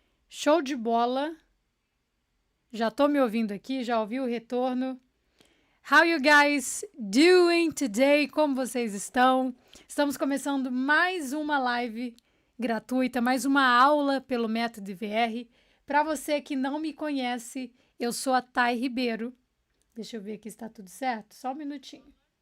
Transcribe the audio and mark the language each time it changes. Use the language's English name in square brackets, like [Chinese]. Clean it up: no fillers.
[Portuguese] Show de bola. Já tô me ouvindo aqui, já ouvi o retorno. [English] How you guys doing today? [Portuguese] Como vocês estão? Estamos começando mais uma live gratuita, mais uma aula pelo Método IVR. Para você que não me conhece, eu sou a Thay Ribeiro. Deixa eu ver aqui se está tudo certo. Só um minutinho.